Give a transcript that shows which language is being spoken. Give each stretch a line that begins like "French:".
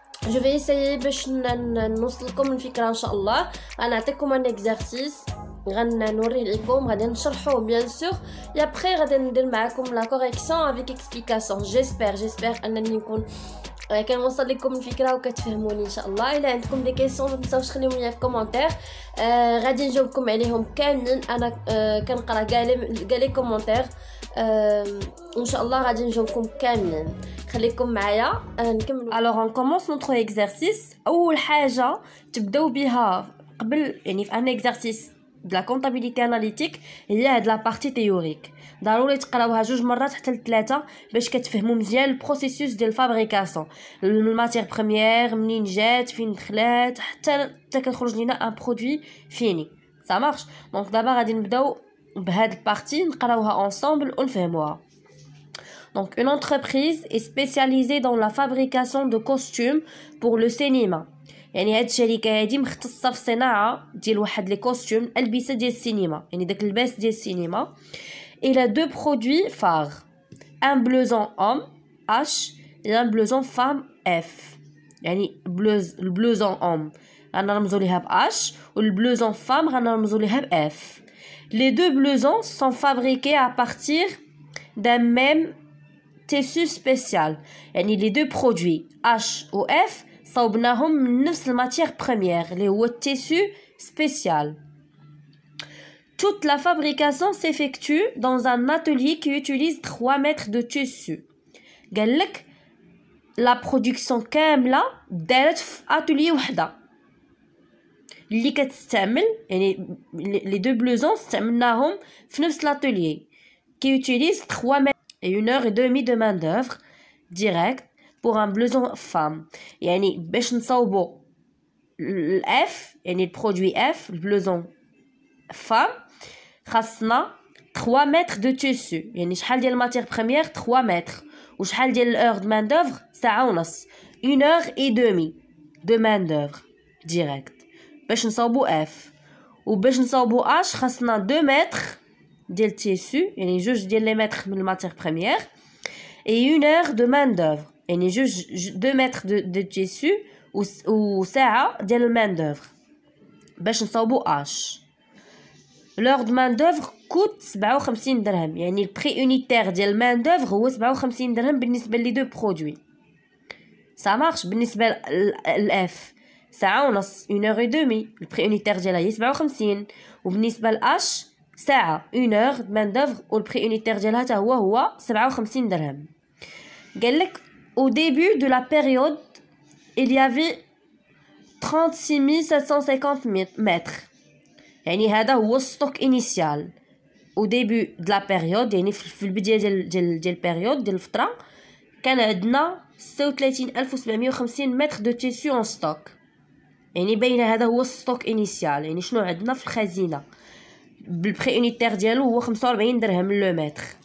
French: Je vais essayer
Arabic: باش نوصلكم الفكره ان شاء الله. غنعطيكم
French: un exercice
Arabic: غنوري لكم غادي نشرحوه
French: bien sûr
Arabic: et après غادي ندير معكم
French: la correction avec explication. j'espère
Arabic: انني نكون كنوصل لكم الفكره وكتفهموني ان شاء الله. الا عندكم دي كيسيون ما تنساوش خليهم لي في كومونتير، غادي نجاوبكم عليهم كاملين. انا كنقرا كاع لي كومونتير ان شاء الله غادي نجاوبكم كاملين. خليكم معايا نكملوا.
French: alors on commence notre exercice.
Arabic: اول حاجه تبداو بها قبل يعني في ان
French: exercice de la comptabilité analytique
Arabic: هي هاد لا بارتي تيوريك. ضروري تقراوها 2 مرات حتى ل3 باش كتفهموا مزيان البروسيسوس ديال الفابريكاسيون، الماتير بريمير منين جات فين دخلات حتى كنخرج لينا ان برودوي فيني.
French: ça marche.
Arabic: دونك دابا غادي نبداو بهاد البارتي نقراوها
French: ensemble
Arabic: ونفهموها.
French: Donc, une entreprise est spécialisée dans la fabrication de costumes pour le cinéma.
Arabic: يعني هاد الشركة هادي مختصة في الصناعة ديال واحد لي كوستيوم ألبسة ديال السينما، يعني داك اللباس ديال السينما.
French: Il a deux produits phares, un blouson homme H et un blouson femme F.
Arabic: يعني البلوزون homme غنرمزو ليها ب H والبلوزون femme غنرمزو ليها ب F.
French: Les deux blousons sont fabriqués à partir d'un même tissu spécial.
Arabic: يعني
French: les deux produits H ou F
Arabic: صوبناهم من نفس الماتير بريمير اللي هو التيسو سبيسيال.
French: Toute la fabrication s'effectue dans un atelier qui utilise 3 mètres de tissu.
Arabic: قال لك لا برودكسيون كامله دارت في اتولي وحده اللي كتستعمل، يعني لي دو بلوزون استعملناهم في نفس
French: l'atelier qui utilise 3 mètres et 1h30 de main d'œuvre direct pour un blouson femme.
Arabic: يعني باش نصاوبوا الاف يعني البرودوي اف البلوزون فام خاصنا 3 متر دو تيسو. يعني شحال ديال الماتير بريمير 3 متر وشحال ديال الاور دو مان دوفر ساعه ونص 1h30 دو مان دوفر ديريكت باش نصاوبوا اف. وباش نصاوبوا اش خاصنا 2 متر ديال تيسو يعني 2 ديال لي متر من الماتير بريمير
French: et 1 heure de main d'œuvre
Arabic: يعني 2 متر
French: de tissu
Arabic: وساعة ديال المان دوفر باش نصاوبوا اش.
French: l'heure de main d'œuvre coûte 57 درهم.
Arabic: يعني البري unitaire ديال المان دوفر هو 57 درهم بالنسبة لي دو برودوي.
French: ça marche.
Arabic: بالنسبة للاف ساعة ونص 1h30 البري unitaire ديالها هي 57 وبالنسبة لاش ساعة
French: 1 heure de main d'œuvre
Arabic: والبري unitaire ديالها حتى هو 57 درهم. قال لك
French: au début de la période il y avait 36 750 mètres.
Arabic: يعني هذا هو الستوك انيسيال
French: au début de la période
Arabic: يعني في البداية ديال البيريود ديال الفترة كان عندنا 36750 متر دو تيسو اون ستوك. يعني باين هذا هو الستوك انيسيال يعني شنو عندنا في الخزينة بالبري unitaire ديالو هو 45 درهم لو متر.